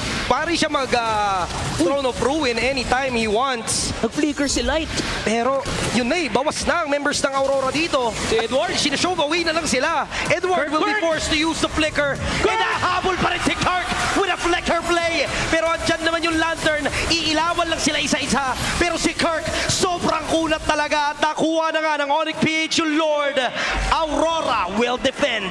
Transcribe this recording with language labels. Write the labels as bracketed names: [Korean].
[Filipino] Pari siya Throne of Ruin anytime he wants. Nag-flicker si Light. Pero yun bawas na ang members ng Aurora dito. Si Edward. Sinashow away na lang sila. [English] Edward will be forced to use the flicker. [Filipino] And nahabol pa rin si Kirk [English] with a flicker play. [Filipino] Pero andyan naman yung lantern. Iilawan lang sila isa-isa. Pero si Kirk, sobrang kunat talaga. At nakuha na nga ng Onyx PH yung Lord. [English] Aurora will defend.